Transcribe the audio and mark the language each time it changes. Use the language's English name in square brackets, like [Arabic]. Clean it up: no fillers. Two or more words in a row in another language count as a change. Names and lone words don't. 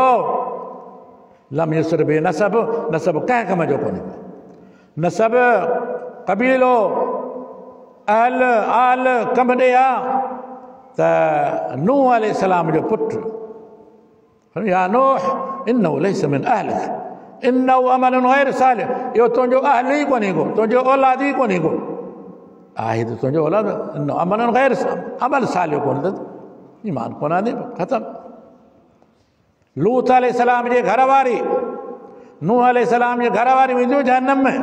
[Arabic] لم يسر ب نسب, [Sindhi] नसब कंहिं कम जो कोन्हे। नसब कबीलो अहल आल कम ॾे आहे त [Arabic] نوح عليه السلام [Sindhi] जो पुटु, [Arabic] يا نوح إنه ليس من أهلك إنه عمل غير صالح, [Sindhi] इहो तुंहिंजो अहल ई कोन्हे को, तुंहिंजो औलाद ई कोन्हे को। आहे त तुंहिंजो औलाद, [Arabic] عمل غير, [Sindhi] अमल सालिह कोन्हे त ईमान कोन आंदी, ख़तमु। लूत अलैहिस्सलाम जे घरवारी, नूह अलैहिस्सलाम जे घरवारी वेंदियूं जहन्नम में।